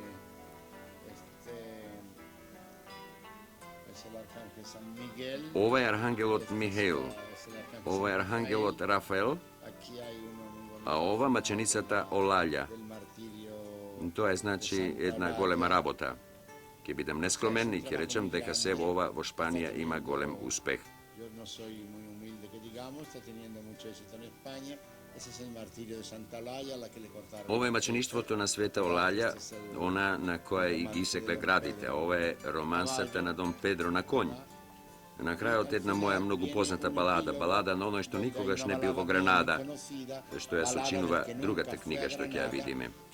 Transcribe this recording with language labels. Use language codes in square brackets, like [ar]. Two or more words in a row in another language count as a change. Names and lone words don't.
[mk] Ова е архангелот Михаил, ова е архангелот Рафаел, а ова маченицата Олаља. тоа е значи една голема работа. Ќе бидам нескромен и ќе речем дека се во ова во Шпанија има голем успех. [es] Yo no soy muy humilde que digamos, está teniendo mucho éxito en España. Ese es el martirio de Santa Olalla, la que le cortaron. [mk] Ова е мачеништвото на Света Олаља, она на која и ги секле градите. Ова е романсата на Дон Педро на конј. На крајот една моја многу позната балада на оној што никогаш не бил во Гранада, што ја сочинува другата книга што ќе ја видиме.